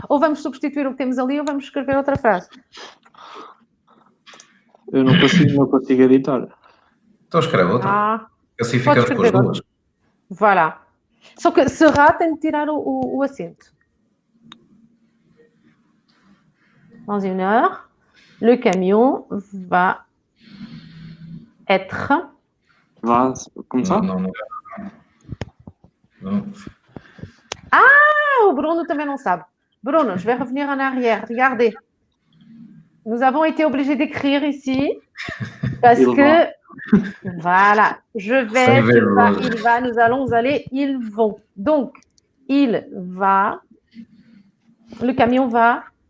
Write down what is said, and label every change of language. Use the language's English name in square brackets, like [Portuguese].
[Portuguese] Ou vamos substituir o que temos ali ou vamos escrever outra frase. Eu não consigo editar. Então escreve outra. Assim fica com as duas. [French] Voilà. [Portuguese] Só que será tem de tirar o acento. [French] Dans une heure, le camion va être Va, comme ça? Non, non, non. [Portuguese] Ah, o Bruno também não sabe. [French] Bruno, je vais revenir en arrière. Regardez. Nous avons été obligés d'écrire ici parce que, voilà, je vais, tu vas, il va, nous allons, vous allez, ils vont. Donc, il va, le camion va.